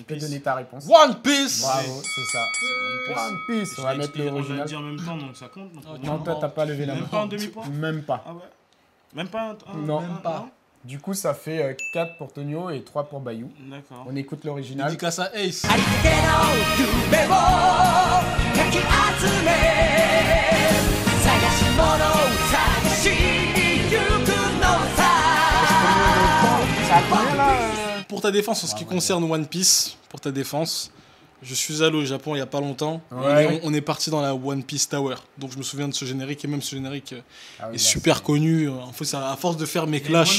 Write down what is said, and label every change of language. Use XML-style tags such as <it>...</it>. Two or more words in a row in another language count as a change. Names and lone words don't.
<fr>bah, tu peux donner ta réponse. One Piece. Bravo, c'est ça. One Piece, on va mettre On l'a l'original. dit en même temps, donc ça compte. Donc pour Non, moi. toi, t'as pas levé la main. Même pas un demi-point. Même pas. Ah ouais. Même pas un. Non. Même pas. Du coup, ça fait 4 pour Tonio et 3 pour Bayou. D'accord. On écoute l'original. Dédicace à Ace.</fr> <ja>ありつけの夢をかき集め探し物を探しに行くのさ</ja> <fr>Ça a combien là Pour ta défense, en ce qui concerne One Piece, pour ta défense, je suis allé au Japon il y a pas longtemps. Ouais. On est parti dans la One Piece Tower. Donc je me souviens de ce générique et même ce générique Ah oui, est bah, super connu. En fait, à force de faire mes One clashs.</fr>